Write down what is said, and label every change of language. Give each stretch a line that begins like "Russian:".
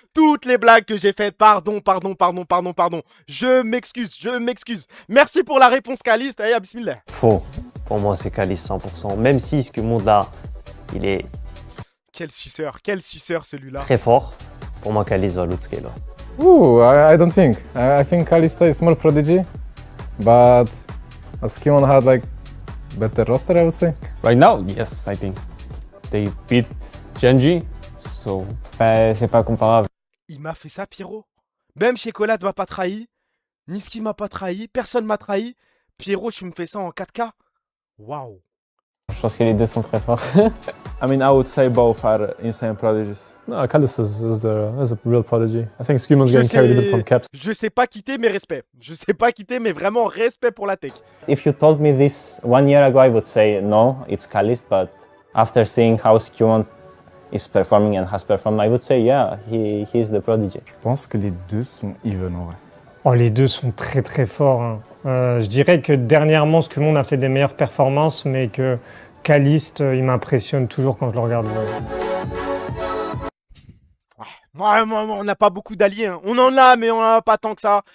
French: Toutes les blagues que j'ai faites. Pardon. Je m'excuse. Merci pour la réponse, Caliste. Allez, bismillah. Faux. Pour moi, c'est Caliste 100%. Même si ce monde-là, il est... Quel suceur celui-là. Très fort. Pour moi, Caliste va l'outscale.
English: Ooh, I don't think. I think Calista is more prodigy. But Skewmon had like better roster, I would say. Right now, yes, I think. They beat Genji, so...
French: c'est pas comparable. Il m'a fait ça, Pierrot. Même Chocolat m'a pas trahi. Niski m'a pas trahi. Personne m'a trahi. Pierrot, tu me fais ça en 4K. Waouh. Je pense que les deux sont très forts.
English: I mean, I would say both are insane prodigies. No, Caliste is a real prodigy. I think Skewmon's getting carried a bit from caps.
French: Je sais pas quitter, mais respect. Mais vraiment respect pour la tech.
English: If you told me this 1 year ago, I would say no, it's Caliste, but after seeing how Skewmon is performing and has performed, I would say yeah, he is the prodigy.
French: Je pense que les deux sont even en vrai. Oh, les deux sont très très forts. Hein. Je dirais que dernièrement, Skewmon a fait des meilleures performances, mais que Caliste, il m'impressionne toujours quand je le regarde. On n'a pas beaucoup d'alliés. Hein. On en a, mais on n'en a pas tant que ça.